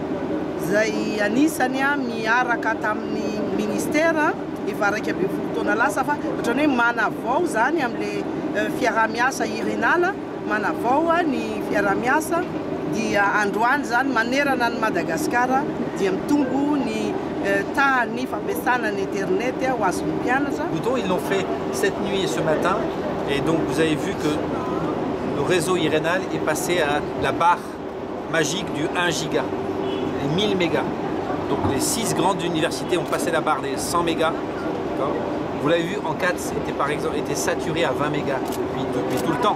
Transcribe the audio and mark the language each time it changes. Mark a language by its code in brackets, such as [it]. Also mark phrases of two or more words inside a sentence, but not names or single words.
[mg] zay anisany miaraka tamin'ny ministera efa raiky amby folo taona lasa fa ohatrany hoe manavao zany amin'le fiarah-miasa irenala manavao ny fiarah-miasa dia androany zany manerana ny Madagasikara dia mitombo ny tahany fampiasana ny internet ho azon'ny mpianatra. [fr] Ils l'ont fait cette nuit et ce matin et donc vous avez vu que le réseau irénal est passé à la barre magique du 1 giga, les 1000 mégas. Donc les 6 grandes universités ont passé la barre des 100 mégas. Vous l'avez vu, en 4 était par exemple était saturé à 20 mégas depuis tout le temps.